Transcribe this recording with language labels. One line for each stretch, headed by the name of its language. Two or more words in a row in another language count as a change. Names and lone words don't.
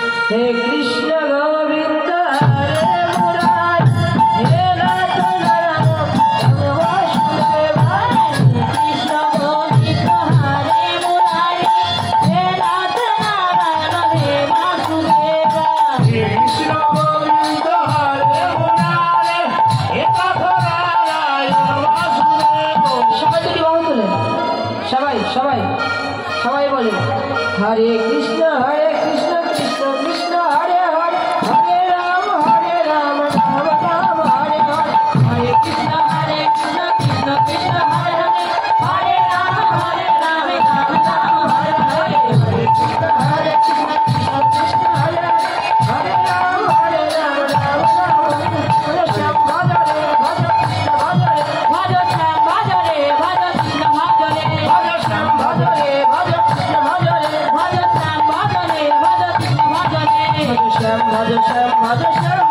Sanskrit: हे कृष्ण गोविंद हरे मुरारी हे नाथ नारायण वासुदेवाय कृष्ण गोविंद हरे मुरारी हे नाथ नारायण हे वासुदेवाय कृष्ण गोविंद हरे मुरारे हे नाथ नारायण वासुदेव।
Bangla: সবাই যদি বাহু তোলে সবাই সবাই সবাই বলে
Sanskrit: হরে কৃষ্ণ কৃষ্ণ কৃষ্ণ হরে হরে হরে রাম রাম
Bangla: রাম
Sanskrit: হরে হরে হরে কৃষ্ণ কৃষ্ণ কৃষ্ণ হরে হরে হরে রাম রাম রাম হরে হরে হরে কৃষ্ণ কৃষ্ণ কৃষ্ণ হরে হরে হরে রাম রাম রাম হরে
Bangla: শ্যাম ভজরে ভজ কৃষ্ণ ভজরে ভজ শ্যাম
Sanskrit: ভজরে ভজ কৃষ্ণ ভজরে ভজ শ্যাম ভজরে ভজ কৃষ্ণ ভজরে ভজ শ্যাম ভজরে ভজ কৃষ্ণ ভজরে ভজ শ্যাম ভজ শ্যাম ভজ শ্যাম